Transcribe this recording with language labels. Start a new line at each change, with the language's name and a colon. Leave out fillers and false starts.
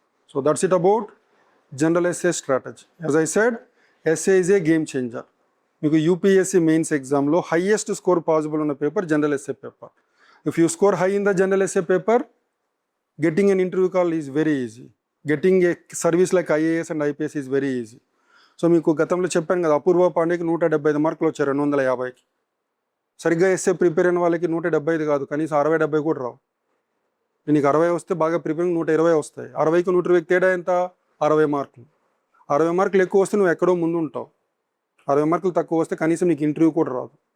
English: So that's it about general essay strategy. As I said, essay is a game changer.
Telugu: మీకు UPSC mains ఎగ్జామ్లో highest score possible ఉన్న paper general essay paper.
English: If you score high in the general essay paper, getting an interview call is very easy. Getting a service like IAS and IPS is very easy.
Telugu: So మీకు గతంలో చెప్పాను కదా, అపూర్వ పాండేకి 175 మార్కులు వచ్చారు 250కి. సరిగ్గా essay prepare అయిన వాళ్ళకి 175 కాదు, కనీసం 60-70 కూడా రావు. నీకు 60 వస్తే బాగా ప్రిపేరింగ్ 120 వస్తాయి. 60కి 120కి తేడా ఎంత? 60 మార్కులు. 60 మార్కులు ఎక్కువ వస్తే నువ్వు ఎక్కడో ముందు ఉంటావు. 60 మార్కులు తక్కువ వస్తే కనీసం నీకు ఇంటర్వ్యూ కూడా రాదు.